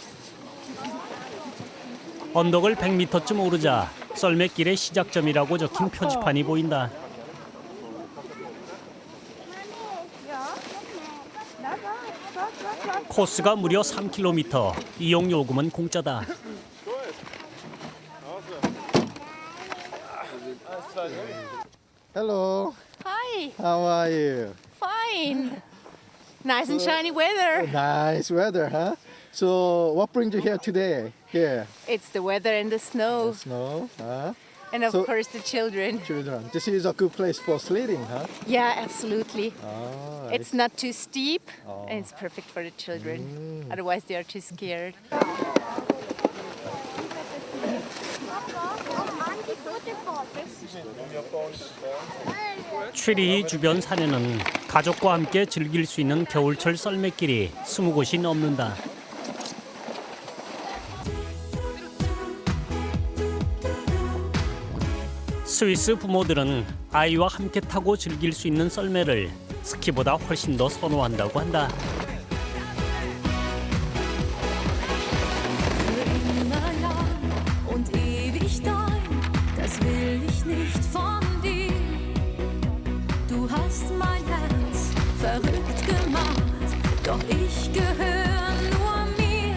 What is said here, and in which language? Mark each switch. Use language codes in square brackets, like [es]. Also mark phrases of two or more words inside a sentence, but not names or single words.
[ko] 언덕을 100m쯤 오르자 썰매길의 시작점이라고 적힌 표지판이 보인다. 코스가 무려 3km, 이용 요금은 공짜다. [en] Hello, Hi, how are you? fine. Nice and shiny weather. Nice weather, huh? So, what brings you here today? Here, It's the weather and the snow, snow, huh? and of So- course the children. Children, this is a good place for sledding, huh? Yeah, absolutely. Oh, It's not too steep, and it's perfect for the children. Otherwise, they are too scared. [ko] 취리히 주변 산에는 가족과 함께 즐길 수 있는 겨울철 썰매길이 20곳이 넘는다. 스위스 부모들은 아이와 함께 타고 즐길 수 있는 썰매를 스키보다 훨씬 더 선호한다고 한다. [de] immer lang und ewig dein, das will ich nicht von dir. Du hast mein Herz verrückt gemacht, doch ich gehöre nur mir.